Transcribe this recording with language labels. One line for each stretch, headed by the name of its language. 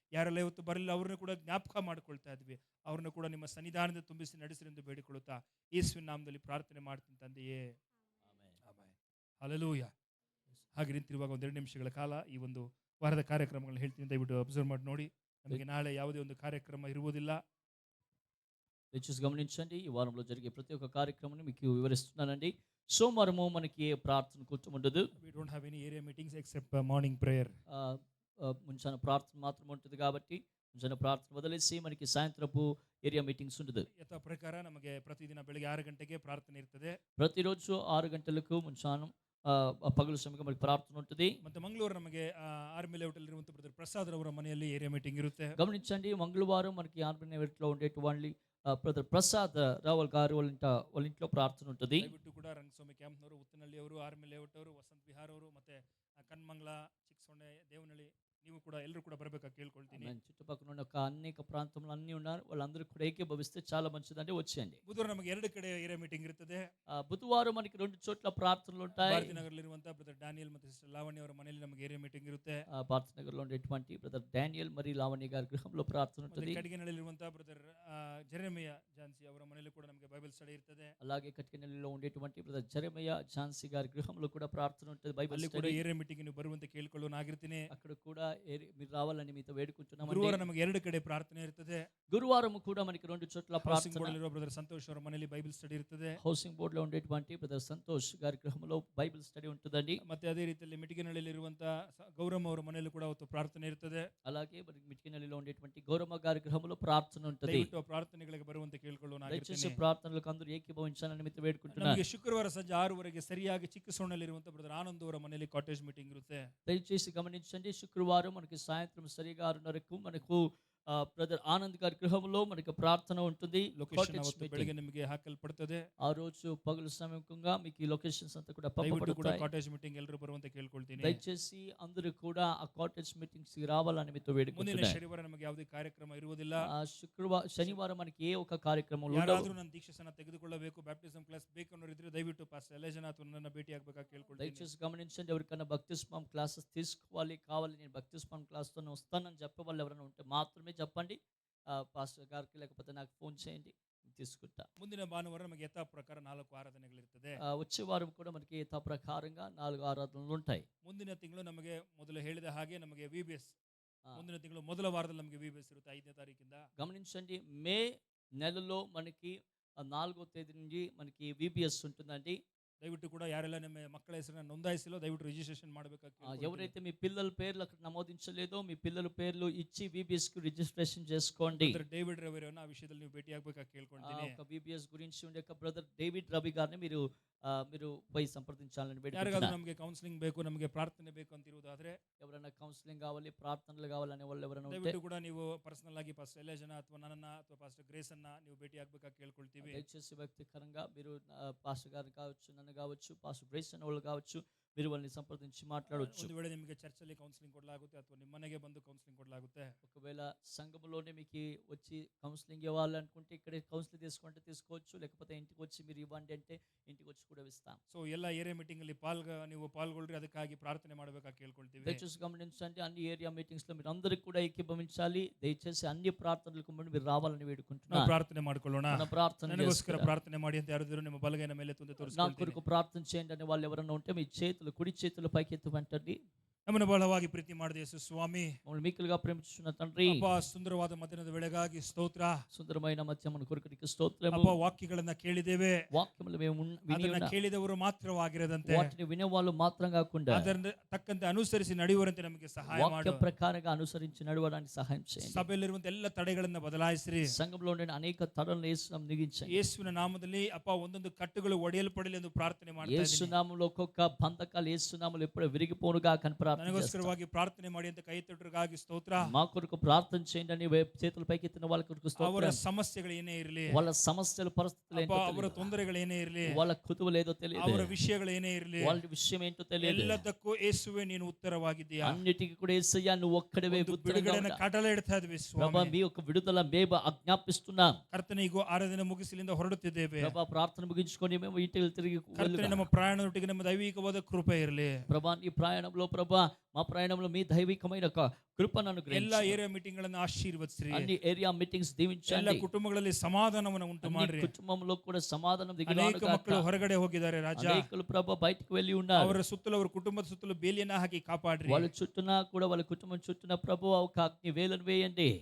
Kannada: ಯಾರೆಲ್ಲ ಇವತ್ತು ಬರಲಿಲ್ಲ ಅವ್ರನ್ನ ಕೂಡ ಜ್ಞಾಪಕ ಮಾಡ್ಕೊಳ್ತಾ ಇದ್ವಿ. ಅವ್ರನ್ನ ಕೂಡ ನಿಮ್ಮ ಸನ್ನಿಧಾನದಿಂದ ತುಂಬಿಸಿ ನಡೆಸಿರಿ ಎಂದು ಬೇಡಿಕೊಳ್ಳುತ್ತಾ ಯೇಸುವಿನ ನಾಮದಲ್ಲಿ ಪ್ರಾರ್ಥನೆ ಮಾಡ್ತೀನಿ ತಂದೆಯೇ, ಆಮೆನ್. ಹಲ್ಲೆಲೂಯಾ. ಹಾಗೆ ನಿಂತಿರುವಾಗ 2 ನಿಮಿಷಗಳ ಕಾಲ ಈ ಒಂದು ವಾರದ ಕಾರ್ಯಕ್ರಮಗಳನ್ನ ಹೇಳ್ತೀನಿ, ದಯವಿಟ್ಟು ಅಬ್ಸರ್ವ್ ಮಾಡಿ ನೋಡಿ. ನಮಗೆ ನಾಳೆ ಯಾವುದೇ ಒಂದು ಕಾರ್ಯಕ್ರಮ ಇರುವುದಿಲ್ಲ.
Telugu: దయచేసి గమనించండి, ఈ వారంలో జరిగే ప్రతి ఒక్క కార్యక్రమాన్ని మీకు వివరిస్తున్నానండి. సోమవారము మనకి ప్రార్థన కూర్చొని ఉండదు.
English: We don't have any area meetings except morning prayer.
Kannada: ಮುಂಚಾನ ಪ್ರಾರ್ಥನೆ ಮಾತ್ರ
Telugu: ఉంటుంది కాబట్టి
Kannada: ಮುಂಚಾನ ಪ್ರಾರ್ಥನೆ ಬದಲಿಸಿ
Telugu: మనకి సాయంత్రపు ఏరియా మీటింగ్స్ ఉండదు.
Kannada: ಯಥಾ ಪ್ರಕಾರ ನಮಗೆ ಪ್ರತಿದಿನ ಬೆಳಗ್ಗೆ 6 ಗಂಟೆಗೆ ಪ್ರಾರ್ಥನೆ ಇರ್ತದೆ.
Telugu: ప్రతిరోజు 6 గంటలకు
Kannada: ಮುಂಚಾನ
Telugu: పగలు సమయంలో మనకి ప్రార్థన ఉంటుంది.
Kannada: ಮತ್ತೆ ಮಂಗಳವಾರ ನಮಗೆ ಆರ್ಮಿ ಲೇಔಟ್ ಅಲ್ಲಿ ಇರುವಂತ ಬ್ರದರ್ ಪ್ರಸಾದ್ ಅವರ ಮನೆಯಲ್ಲಿ ಏರಿಯಾ ಮೀಟಿಂಗ್ ಇರುತ್ತೆ.
Telugu: గమనించండి, మంగళవారం మనకి ఆర్మీ ಲೇಔట్లో ఉండేటువంటి బ్రదర్ ప్రసాద్ రావల్ గారు వాళ్ళ ఇంట్లో ప్రార్థన ఉంటుంది.
Kannada: ದಯವಿಟ್ಟು ಕೂಡ ರಂಗಸ್ವಾಮಿ ಕ್ಯಾಂಪ್ನವರು, ಉತ್ತನಹಳ್ಳಿ ಅವರು, ಆರ್ಮಿ ಲೇಔಟ್ ಅವರು, ವಸಂತ ವಿಹಾರ್ ಅವರು, ಮತ್ತೆ ಕನ್ಮಂಗ್ಲ, ಚಿಕ್ಕಸೊಂಡೆ, ದೇವನಹಳ್ಳಿ, ನೀವು ಕೂಡ ಎಲ್ಲರೂ ಕೂಡ ಬರಬೇಕಾಗಿ ಕೇಳ್ಕೊಳ್ತೀನಿ.
Telugu: చుట్టుపక్కల ఉన్న అనేక ప్రాంతంలో అన్ని ఉన్నారు, వాళ్ళందరూ కూడా ఏకీభవిస్తే చాలా మంచిదండి. వచ్చేయండి.
Kannada: ಬುಧವಾರ ನಮಗೆ 2 ಕಡೆ ಏರಿಯಾ ಮೀಟಿಂಗ್ ಇರ್ತದೆ.
Telugu: బుధవారం మనకి 2 చోట్ల ప్రార్థనలు ఉంటాయి.
Kannada: ಭಾರತೀನಗರಲ್ಲಿರುವಂತ ಬ್ರದರ್ ಡ್ಯಾನಿಯಲ್ ಮತ್ತು ಸಿಸ್ಟರ್ ಲಾವಣ್ಯ ಅವರ ಮನೆಯಲ್ಲಿ ನಮಗೆ ಏರಿಯಾ ಮೀಟಿಂಗ್ ಇರುತ್ತೆ.
Telugu: భారతీనగర్లో ఉండేటువంటి బ్రదర్ డానియల్ మరియు లావణ్య గారి గృహంలో ప్రార్థన ఉంటుంది.
Kannada: ಕಟಗಿನಹಳ್ಳಿಯಲ್ಲಿರುವಂತ ಬ್ರದರ್ ಜೆರೆಮಿಯ ಜಾನ್ಸಿ ಅವರ ಮನೆಯಲ್ಲಿ ಕೂಡ ನಮಗೆ ಬೈಬಲ್ ಸ್ಟಡಿ ಇರ್ತದೆ.
Telugu: అలాగే కటికనల్లిలో ఉండేటువంటి బ్రదర్ జెరెమియ జాన్సీ గారి గృహంలో కూడా ప్రార్థన ఉంటుంది. బైబిల్
Kannada: ಅಲ್ಲಿ ಕೂಡ ಏರಿಯಾ ಮೀಟಿಂಗ್ ನೀವು ಬರುವಂತೆ ಕೇಳಿಕೊಳ್ಳೋನಾಗಿರ್ತೀನಿ.
Telugu: అక్కడ కూడా మీరు రావాలని మీతో వేడుకుంటున్నాం.
Kannada: ಗುರುವಾರ ನಮಗೆ 2 ಕಡೆ ಪ್ರಾರ್ಥನೆ ಇರ್ತದೆ.
Telugu: గురువారం కూడా మనకి 2 చోట్ల ప్రార్థన.
Kannada: ಬ್ರದರ್ ಸಂತೋಷ್ ಅವರ ಮನೆಯಲ್ಲಿ ಬೈಬಲ್ ಸ್ಟಡಿ ಇರ್ತದೆ.
Telugu: హౌసింగ్ బోర్డ్ లో ఉండేటువంటి బ్రదర్ సంతోష్ గారి గృహంలో బైబిల్ స్టడీ ఉంటుందండి.
Kannada: ಮತ್ತೆ ಅದೇ ರೀತಿಯಲ್ಲಿ ಮಿಟಿಗನಹಳ್ಳಿಯಲ್ಲಿರುವಂತ ಗೌರಮ್ಮ ಅವರ ಮನೆಯಲ್ಲಿ ಕೂಡ ಅವತ್ತು ಪ್ರಾರ್ಥನೆ ಇರ್ತದೆ.
Telugu: అలాగే మిటికనల్లిలో ఉండేటువంటి గౌరమ్మ గారి గృహంలో ప్రార్థన ఉంటుంది.
Kannada: ದಯವಿಟ್ಟು ಪ್ರಾರ್ಥನೆಗಳಿಗೆ ಬರುವಂತೆ ಕೇಳಿಕೊಳ್ಳೋನಾಗಿರ್ತೀನಿ.
Telugu: దయచేసి ప్రార్థనలకు అందరూ ఏకీభవించాలని మీతో వేడుకుంటున్నాను.
Kannada: ನಮಗೆ ಶುಕ್ರವಾರ ಸಂಜೆ 6 ಗಂಟೆಗೆ ಸರಿಯಾಗಿ ಚಿಕ್ಕಸೊಣ್ಣಲ್ಲಿರುವಂತ ಬ್ರದರ್ ಆನಂದ್ ಅವರ ಮನೆಯಲ್ಲಿ ಕಾಟೇಜ್ ಮೀಟಿಂಗ್ ಇರುತ್ತೆ.
Telugu: దయచేసి గమనించండి, శుక్రవారం మనకి సాయంత్రం సరిగా 6:30కు మనకు బ్రదర్ ఆనంద్ గారి గృహంలో మనకి ప్రార్థన ఉంటుంది.
Kannada: లొకేషన్ ಅವತ್ತು ಬೆಳಗ್ಗೆ ನಿಮಗೆ ಹಾಕಲ್ಪಡುತ್ತದೆ.
Telugu: ఆ రోజు పగలు సమయంగా మీకు ఈ లొకేషన్స్ అంతా కూడా
Kannada: దయవిಟ್ಟು ಕೂಡ
Telugu: పంపబడతాయి.
Kannada: కాటేజ్ మీటింగ్ ಎಲ್ಲರೂ ಬರುವಂತೆ ಕೇಳಿಕೊಳ್ಳುತ್ತೀನಿ.
Telugu: దయచేసి అందరూ కూడా ఆ కాటేజ్ మీటింగ్స్ కి రావాలని మీతో
Kannada: ಮುಂದಿನ
Telugu: వేడుకుంటున్నాను.
Kannada: ಶನಿವಾರ ನಮಗೆ ಯಾವುದೇ ಕಾರ್ಯಕ್ರಮ ಇರುವುದಿಲ್ಲ.
Telugu: శనివారం మనకి ఏ ఒక కార్యక్రమం
Kannada: ಯಾರಾದರೂ ನನ್ನ ದೀಕ್ಷೆಯನ್ನು ತೆಗೆದುಕೊಳ್ಳಬೇಕು, ಬ್ಯಾಪ್ಟಿಸಮ್ ಕ್ಲಾಸ್ ಬೇಕು ಅನ್ನೋರು ಇದ್ರೆ ದಯವಿಟ್ಟು ಪಾಸ್ಟರ್ ಎಲೇಜನಾಥ್ ನನ್ನ ಭೇಟಿ ಆಗಬೇಕಾಗಿ ಕೇಳಿಕೊಳ್ಳುತ್ತೀನಿ.
Telugu: దయచేసి గమనించండి, ఎవరికైనా బప్తిస్మం క్లాసెస్ తీసుకోవాలి కావాలి, నేను బప్తిస్మం క్లాస్తోనే వస్తానని చెప్పే వాళ్ళు ఎవరైనా ఉంటే మాత్రమే చెప్పండి. పాస్టర్ గారికి లేకపోతే నాకు ఫోన్ చేయండి, తీసుకుంటా.
Kannada: ಮುಂದಿನ ಭಾನುವಾರ ನಮಗೆ ಯಥಾ ಪ್ರಕಾರ 4 ಆರಾಧನೆಗಳಿರ್ತದೆ.
Telugu: వచ్చే వారం కూడా మనకి యథా ప్రకారంగా 4 ఆరాధనలు ఉంటాయి.
Kannada: ಮುಂದಿನ ತಿಂಗಳು ನಮಗೆ ಮೊದಲು ಹೇಳಿದ ಹಾಗೆ ನಮಗೆ ವಿಬಿಎಸ್ ಮುಂದಿನ ತಿಂಗಳು ಮೊದಲ ವಾರದಲ್ಲಿ ನಮಗೆ ವಿಬಿಎಸ್ ಇರುತ್ತೆ 5ನೇ ತಾರೀಕಿಂದ.
Telugu: గమనించండి, మే నెలలో మనకి 4వ తేదీ నుంచి మనకి విబిఎస్ ఉంటుందండి.
Kannada: ದಯವಿಟ್ಟು ಕೂಡ ಯಾರೆಲ್ಲ ನಿಮ್ಮ ಮಕ್ಕಳ ಹೆಸರನ್ನು ನೋಂದಾಯಿಸಿಲ್ಲ ದಯವಿಟ್ಟು ರಿಜಿಸ್ಟ್ರೇಷನ್ ಮಾಡಬೇಕಾಗಿ.
Telugu: ఎవరైతే మీ పిల్లల పేర్లు అక్కడ నమోదించలేదో మీ పిల్లల పేర్లు ఇచ్చి విబిఎస్ కు రిజిస్ట్రేషన్ చేసుకోండి.
Kannada: ಡೇವಿಡ್ ರವಿ ಅವರನ್ನು ಆ ವಿಷಯದಲ್ಲಿ ನೀವು ಭೇಟಿ ಆಗಬೇಕಾಗಿ ಕೇಳ್ಕೊಳ್ತೀನಿ.
Telugu: ఒక విబిఎస్ గురించి ఉండే బ్రదర్ డేవిడ్ రవి గారిని మీరు పోయి సంప్రదించాలని
Kannada: ಯಾರಿಗಾದ್ರೂ
Telugu: వేడుకుంటున్నాను.
Kannada: ನಮಗೆ ಕೌನ್ಸಿಲಿಂಗ್ ಬೇಕು, ನಮಗೆ ಪ್ರಾರ್ಥನೆ ಬೇಕು ಅಂತ ಇರುವುದಾದ್ರೆ,
Telugu: ఎవరైనా కౌన్సిలింగ్ కావాలి, ప్రార్థనలు కావాలనే వాళ్ళు ఎవరైనా ఉంటే
Kannada: ದಯವಿಟ್ಟು ಕೂಡ ನೀವು ಪರ್ಸನಲ್ ಆಗಿ ಪಾಸ್ಟರ್ ಎಲೇಜನ ಅಥವಾ ನನ್ನನ್ನ ಅಥವಾ ಪಾಸ್ಟರ್ ಗ್ರೇಸ್ ಅನ್ನ ನೀವು ಭೇಟಿ ಆಗಬೇಕಾಗಿ ಕೇಳ್ಕೊಳ್ತೀವಿ.
Telugu: దయచేసి వ్యక్తిగతంగా మీరు పాస్టర్ గారు కావచ్చు, నన్ను కావచ్చు, పాస్టర్ బ్రేస్ అనే వాళ్ళు కావచ్చు, మీరు వాళ్ళని సంప్రదించి మాట్లాడవచ్చు.
Kannada: ಒಂದು ವೇಳೆ ನಿಮಗೆ ಚರ್ಚಲ್ಲಿ ಕೌನ್ಸಿಲಿಂಗ್ ಕೊಡಲಾಗುತ್ತೆ ಅಥವಾ ನಿಮ್ಮ ಮನೆಗೆ ಬಂದು ಕೌನ್ಸಿಲಿಂಗ್ ಕೊಡಲಾಗುತ್ತೆ.
Telugu: ఒకవేళ సంఘంలోనే మీకు వచ్చి కౌన్సిలింగ్ ఇవ్వాలనుకుంటే ఇక్కడ కౌన్సిలింగ్ తీసుకుంటే తీసుకోవచ్చు, లేకపోతే ఇంటికి వచ్చి మీరు ఇవ్వండి అంటే ఇంటికి వచ్చి కూడా ఇస్తాం.
Kannada: ಸೊ ಎಲ್ಲ ಏರಿಯಾ ಮೀಟಿಂಗ್ ಅಲ್ಲಿ ನೀವು ಪಾಲ್ಗೊಳ್ರಿ, ಅದಕ್ಕಾಗಿ ಪ್ರಾರ್ಥನೆ ಮಾಡಬೇಕಾಗಿ ಕೇಳ್ಕೊಳ್ತೀವಿ.
Telugu: దయచేసి గమనించండి, అన్ని ఏరియా మీటింగ్స్ లో మీరు అందరికి కూడా ఏకీభవించాలి. దయచేసి అన్ని ప్రార్థనలకు ముందు మీరు రావాలని వేడుకుంటున్నాను.
Kannada: ಪ್ರಾರ್ಥನೆ ಮಾಡ್ಕೊಳ್ಳೋಣ.
Telugu: మన ప్రార్థన
Kannada: ನನಗೋಸ್ಕರ ಪ್ರಾರ್ಥನೆ ಮಾಡಿ ಅಂತ ಯಾರಾದರೂ ನಿಮ್ಮ ಬಲಗೈನ ಮೇಲೆ ತಂದು
Telugu: నా
Kannada: ತೋರಿಸ್ಕೊಳ್ತೀನಿ.
Telugu: కొరకు ప్రార్థన చేయండి అనే వాళ్ళు ఎవరైనా ఉంటే మీ చేతులు కుడి చేతులు పైకి ఎత్తమంటండి.
Kannada: ನಮ್ಮನ್ನು ಬಹಳವಾಗಿ ಪ್ರೀತಿ ಮಾಡಿದ ಯೇಸು ಸ್ವಾಮಿ,
Telugu: మమ్మల్ని మిక్కులుగా ప్రేమించుచున్న తండ్రి,
Kannada: ಅಪ್ಪ ಸುಂದರವಾದ ಮಧ್ಯಾಹ್ನದ ವೇಳೆಗಾಗಿ ಸ್ತೋತ್ರ.
Telugu: సుందరమైన మధ్యమను కొరకటికి స్తోత్రము.
Kannada: ಅಪ್ಪ వాక్యಗಳನ್ನ ಕೇಳಿದ್ದೇವೆ,
Telugu: వాక్యములు మేము విని
Kannada: ಅದನ್ನ
Telugu: ఉన్నాం.
Kannada: ಕೇಳಿದವರು ಮಾತ್ರವಾಗಿರದಂತೆ
Telugu: వాటిని వినేవాళ్ళు మాత్రం కాకుండా
Kannada: ಅದರ ತಕ್ಕಂತೆ ಅನುಸರಿಸಿ ನಡೆಯುವಂತೆ ನಮಗೆ ಸಹಾಯ
Telugu: వాక్య
Kannada: ಮಾಡು.
Telugu: ప్రకారంగా అనుసరించి నడవడానికి సహాయం చేయండి.
Kannada: ಸಭೆಯಲ್ಲಿರುವಂತ ಎಲ್ಲ ತಡೆಗಳನ್ನ ಬದಲಾಯಿಸಿರಿ.
Telugu: సంఘంలో ఉండే అనేక తడలను యేసునామములో నిగించండి.
Kannada: ಯೇಸುವಿನ ನಾಮದಲ್ಲಿ ಅಪ್ಪ ಒಂದೊಂದು ಕಟ್ಟುಗಳು ಒಡೆಯಲ್ಪಡಲಿ ಎಂದು ಪ್ರಾರ್ಥನೆ ಮಾಡ್ತಾ ಇದ್ದೀನಿ.
Telugu: యేసునామములో ఒక్కొక్క బంధకాలు యేసునామములో ఎప్పుడు విరిగిపోనుగా కని ప్రార్థన చేస్తాం.
Kannada: ನನಗೋಸ್ಕರವಾಗಿ ಪ್ರಾರ್ಥನೆ ಮಾಡಿ ಅಂತ ಕೈ ತೊಟ್ಟರಿಗಾಗಿ ಸ್ತೋತ್ರ.
Telugu: మా కొరకు ప్రార్థన చేయండి అని చేతుల పైకి ఎత్తిన వాళ్ళ కొరకు
Kannada: ಅವರ
Telugu: స్తోత్రం.
Kannada: ಸಮಸ್ಯೆಗಳು ಏನೇ ಇರಲಿ,
Telugu: వాళ్ళ సమస్యలు పరిస్థితులు
Kannada: ಅಪ್ಪ
Telugu: ఏంటో
Kannada: ಅವರ
Telugu: తెలియదు.
Kannada: ತೊಂದರೆಗಳು ಏನೇ ಇರಲಿ,
Telugu: వాళ్ళ కుతువులు ఏదో తెలియదు.
Kannada: ಅವರ ವಿಷಯಗಳು ಏನೇ ಇರಲಿ,
Telugu: వాళ్ళ విషయం ఏంటో తెలియదు.
Kannada: ಎಲ್ಲದಕ್ಕೂ ಯೇಸುವೆ ನೀನು ಉತ್ತರವಾಗಿದ್ದೀಯಾ.
Telugu: అన్నిటికీ కూడా యేసయ్యా నువ్వు ఒక్కడివే
Kannada: ಒಂದು
Telugu: ఉత్తరంగా
Kannada: ಬಿಡುಗಡೆನ
Telugu: ఉన్నావు.
Kannada: ಕಟಳೆ ಇಡ್ತಾ ಇದ್ವಿ
Telugu: ప్రభా
Kannada: ಸ್ವಾಮಿ.
Telugu: మీ యొక్క విడుదల మేము ఆజ్ఞాపిస్తున్నాం.
Kannada: ಕರ್ತನಿಗೂ ಆರಾಧನೆ ಮುಗಿಸಲಿಂದ ಹೊರಡುತ್ತಿದ್ದೇವೆ.
Telugu: ప్రభా ప్రార్థన ముగించుకొని మేము ఇంటికి తిరిగి
Kannada: ಕರ್ತನೆ ನಮ್ಮ ಪ್ರಯಾಣದೊಟ್ಟಿಗೆ ನಮ್ಮ ದೈವಿಕವಾದ ಕೃಪೆ ಇರಲಿ.
Telugu: ప్రభా ఈ ప్రయాణంలో ప్రభా మా ప్రయాణంలో మీ దైవికమైన కృపను
Kannada: ಎಲ್ಲ
Telugu: అనుగ్రహించండి.
Kannada: ಏರಿಯಾ ಮೀಟಿಂಗ್ ಗಳನ್ನ ಆಶೀರ್ವದಿಸ್ರಿ.
Telugu: అన్ని ఏరియా మీటింగ్స్
Kannada: ಎಲ್ಲ
Telugu: దీవించండి.
Kannada: ಕುಟುಂಬಗಳಲ್ಲಿ ಸಮಾಧಾನವನ್ನು ಉಂಟು
Telugu: అన్ని
Kannada: ಮಾಡ್ರಿ.
Telugu: కుటుంబంలో కూడా సమాధానం
Kannada: ಅನೇಕ
Telugu: దిగులాడుగాక.
Kannada: ಮಕ್ಕಳು ಹೊರಗಡೆ ಹೋಗಿದ್ದಾರೆ ರಾಜ.
Telugu: అనేకులు ప్రభా బయటికి వెళ్ళి ఉన్నారు.
Kannada: ಅವರ ಸುತ್ತಲೂ ಅವರ ಕುಟುಂಬದ ಸುತ್ತಲೂ ಬೇಲಿಯನ್ನ ಹಾಕಿ ಕಾಪಾಡ್ರಿ.
Telugu: వాళ్ళ చుట్టూన కూడా వాళ్ళ కుటుంబం చుట్టూన ప్రభు ఒక అగ్ని వేలను వేయండి.